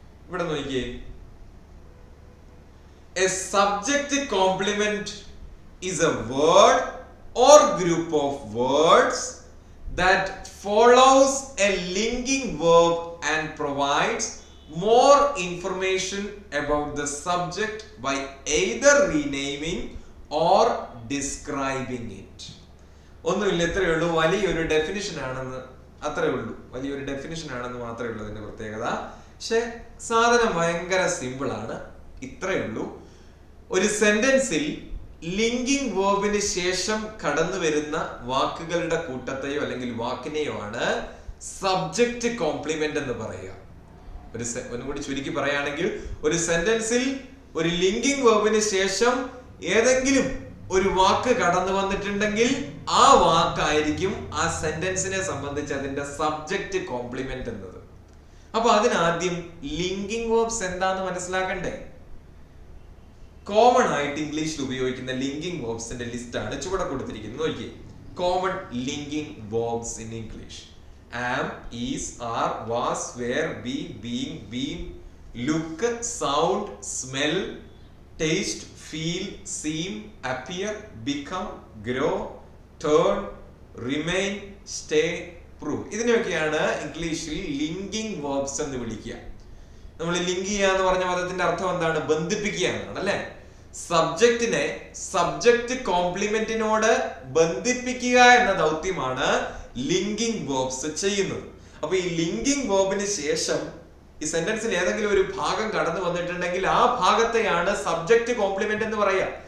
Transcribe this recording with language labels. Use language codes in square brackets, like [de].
[ml] ഇവിടെ നോക്കിയേ, [en] A subject complement is a word or group of words that follows a linking verb and provides more information about the subject by either renaming or describing it. [ml] ഒന്നുമില്ല, ഇത്രയേ ഉള്ളൂ. വലിയൊരു definition ആണെന്ന്, അത്രയേ ഉള്ളൂ. വലിയൊരു ഡെഫിനിഷൻ ആണെന്ന് മാത്രമേ ഉള്ളൂ അതിന്റെ പ്രത്യേകത. പക്ഷെ സാധനം ഭയങ്കര സിമ്പിൾ ആണ്. ഇത്രയേ ഉള്ളൂ. ഒരു സെന്റൻസിൽ ലിങ്കിങ് വേർബിന് ശേഷം കടന്നു വരുന്ന വാക്കുകളുടെ കൂട്ടത്തെയോ അല്ലെങ്കിൽ വാക്കിനെയോ ആണ് സബ്ജക്റ്റ് കോംപ്ലിമെന്റ് എന്ന് പറയുക. ഒന്നുകൂടി ചുരുക്കി പറയുകയാണെങ്കിൽ, ഒരു സെന്റൻസിൽ ഒരു ലിങ്കിങ് വേർബിന് ശേഷം ഏതെങ്കിലും ഒരു വാക്ക് കടന്നു വന്നിട്ടുണ്ടെങ്കിൽ ആ വാക്കായിരിക്കും ആ സെന്റൻസിനെ സംബന്ധിച്ച് അതിന്റെ സബ്ജക്റ്റ് കോംപ്ലിമെന്റ് എന്നത്. അപ്പൊ അതിനാദ്യം ലിങ്കിങ് വേർബ്സ് എന്താന്ന് മനസ്സിലാക്കണ്ടേ? കോമൺ ആയിട്ട് ഇംഗ്ലീഷിൽ ഉപയോഗിക്കുന്ന ലിങ്കിങ് വേർബ്സിന്റെ ലിസ്റ്റ് ആണ് ചുവടെ കൊടുത്തിരിക്കുന്നത്. [en] നോക്കിയേ, common linking verbs in English: am, is, are, was, were, be, being, been, look, sound, smell, taste, feel, seem, appear, become, grow, turn, remain, stay, prove. [ml] ഇതിനെയൊക്കെയാണ് ഇംഗ്ലീഷിൽ linking verbs എന്ന് വിളിക്കുക. നമ്മൾ ലിങ്ക് ചെയ്യുക എന്ന് പറഞ്ഞ പദത്തിന്റെ അർത്ഥം എന്താണ്? ബന്ധിപ്പിക്കുക എന്നാണ്, അല്ലെ? സബ്ജക്റ്റിനെ സബ്ജക്റ്റ് കോംപ്ലിമെന്റിനോട് ബന്ധിപ്പിക്കുക എന്ന ദൗത്യമാണ് ലിങ്കിങ് വേർബ്സ് ചെയ്യുന്നത്. അപ്പൊ ഈ ലിങ്കിങ് വേർബിന് ശേഷം ഈ സെന്റൻസിൽ ഏതെങ്കിലും ഒരു ഭാഗം കടന്നു വന്നിട്ടുണ്ടെങ്കിൽ ആ ഭാഗത്തെയാണ് സബ്ജക്റ്റ് കോംപ്ലിമെന്റ് എന്ന് പറയുക.